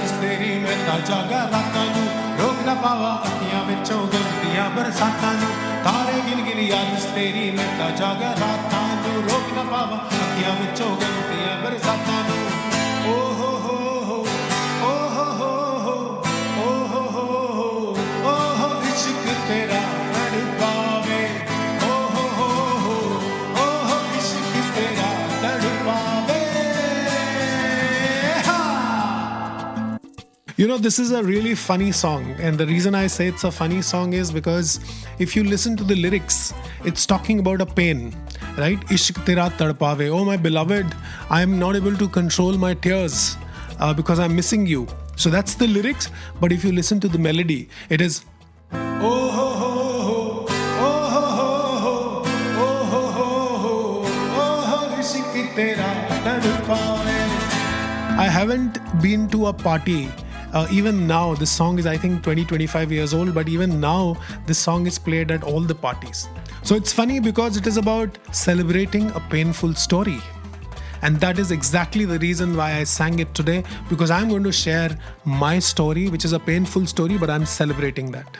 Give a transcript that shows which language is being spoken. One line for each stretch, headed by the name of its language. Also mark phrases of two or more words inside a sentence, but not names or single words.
Punjabi: ਤੇਰੀ ਮੈਂ ਤਾਂ ਜਾਗਾ ਰਾਤਾਂ ਨੂੰ ਰੋਕ ਨਾ ਪਾਵਾਂ ਅੱਖੀਆਂ ਵਿੱਚੋਂ ਗੰਦੀਆਂ ਬਰਸਾਤਾਂ ਨੂੰ ਤਾਰੇ ਗਿਣ ਗਿਣ ਯਾਦ ਤੇਰੀ ਮੈਂ ਤਾਂ ਜਾਗਾ ਰਾਤਾਂ ਨੂੰ ਰੋਕ ਨਾ ਪਾਵਾਂ ਅੱਖੀਆਂ ਵਿੱਚੋਂ ਗੰਦੀਆਂ ਬਰਸਾਤਾਂ ਨੂੰ ਓ ਹੋ ਹੋ ਓ ਹੋ ਹੋ ਓ ਹੋ ਹੋ ਓ ਹੋ ਇਸ਼ਕ ਤੇਰਾ ਤੜਪਾਵੇ ਓ ਹੋ ਹੋ ਓ ਹੋ ਇਸ਼ਕ ਤੇਰਾ ਤੜਪਾਵੇ
English: You know, this is a really funny song, and the reason I say it's a funny song is because if you listen to the lyrics, it's talking about a pain, right?
Punjabi: ਇਸ਼ਕ ਤੇਰਾ ਤੜਪਾਵੇ.
English: Oh my beloved, I am not able to control my tears because I'm missing you. So that's the lyrics, but if you listen to the melody, it is oh ho ho ho, oh ho ho ho, oh ho ho ho, oh ho
Punjabi: ਇਸ਼ਕ ਤੇਰਾ ਤੜਪਾਵੇ.
English: I haven't been to a party. Even now, this song is I think 20-25 years old, but even now this song is played at all the parties. So it's funny because it is about celebrating a painful story. And that is exactly the reason why I sang it today, because I'm going to share my story, which is a painful story, but I'm celebrating that.